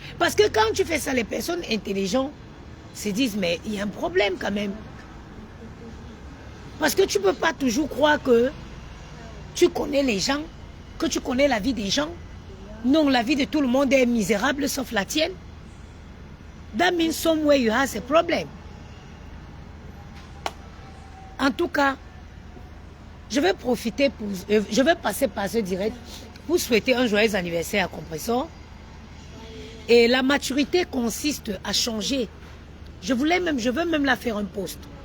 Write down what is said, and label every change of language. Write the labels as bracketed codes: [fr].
[fr] Parce que quand tu fais ça, les personnes intelligentes se disent, mais il y a un problème quand même. Parce que tu ne peux pas toujours croire que tu connais les gens, que tu connais la vie des gens. Non, la vie de tout le monde est misérable sauf la tienne. [en] That means somewhere you have a problem. [fr] En tout cas, je vais profiter je vais passer par ce direct pour souhaiter un joyeux anniversaire à Compressor. Et la maturité consiste à changer. Je veux même la faire un post.